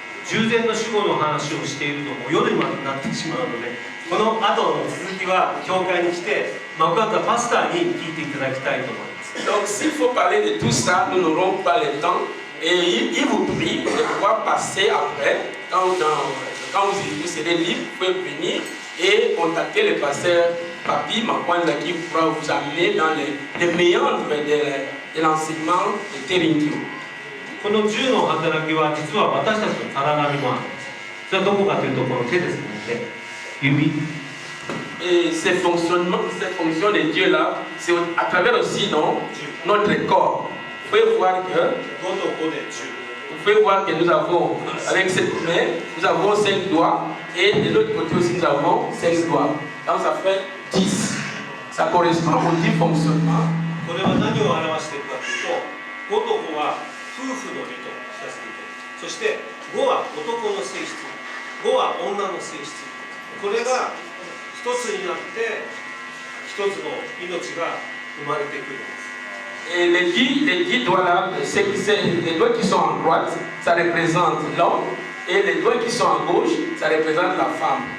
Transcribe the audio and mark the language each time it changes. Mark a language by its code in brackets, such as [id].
[ja] 従前の守護の話をしているともう夜になってしまうので、この後の続きは教会に来て幕方パスターに聞いていただきたいと思います。 [fr] Donc s'il faut parler de tout ça, nous n'aurons pas le temps et il vous prie de pouvoir passer après, quand vous serez libre, vous pouvez venir et contacter le pasteur Papi Makwanda qui pourra vous amener dans les méandres de l'enseignement de Terinkyo. [ja] この10の働きは実は私たちの体にもあるんです。それはどこかというとこの手ですので、指。 [fr] Et ces fonctions de Dieu là, c'est à travers aussi notre corps. Vous pouvez voir que [ja] 5と5で10。 [fr] vous pouvez voir que nous avons, avec cette main, nous avons 5 doigts et de l'autre côté aussi nous avons 5 doigts. Donc ça fait 10. Ça correspond au 10 fonctionnements. [ja] これは何を表しているかというと、5と5は夫婦の理と知らせている。そして5は男の性質、5は女の性質。これが一つになって一つの命が生まれてくるんです。 [fr] Et les 10 doigts là, les doigts qui sont à droite, ça représente l'homme, et les doigts qui sont à gauche, ça représente la femme.